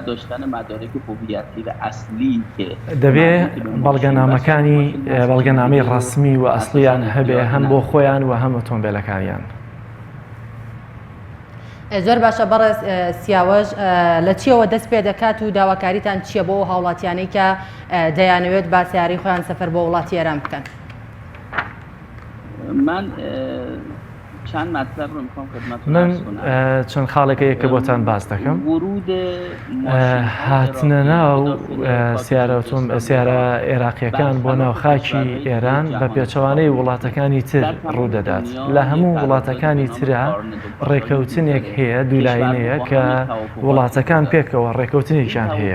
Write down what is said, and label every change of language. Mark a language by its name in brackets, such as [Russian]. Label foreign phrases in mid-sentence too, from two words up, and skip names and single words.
[Central Kurdish] دەبێ بەڵگەنامەی ڕسمی و ئەسلیان هەبێ هەم بۆ خۆیان و هەم ئۆتۆمبیلەکانیان. زۆر باشە بەڕێز سیاوەژ لە چیەوە دەست پێ دەکات و داواکاریتان چییە بۆ هاوڵاتیانەی کە دەیانەوێت با سیاری خۆیان سەفەر بۆ وڵاتی ئێران بکەن؟ [Persian] من چند مطلب رو میخوام خدمتتون [Central Kurdish] من چەند خاڵێکەیە کە بۆتان باس دەکەم. هاتنە ناو سیارە عێراقیەکان بۆ ناو خاکی ئێران بە پێچەوانەی وڵاتەکانی تر ڕوودەدات. لە هەموو وڵاتەکانی ترە ڕێکەوتنێک هەیە دوولاینەیە کە وڵاتەکان پێکەوە ڕێکەوتنێکیان هەیە.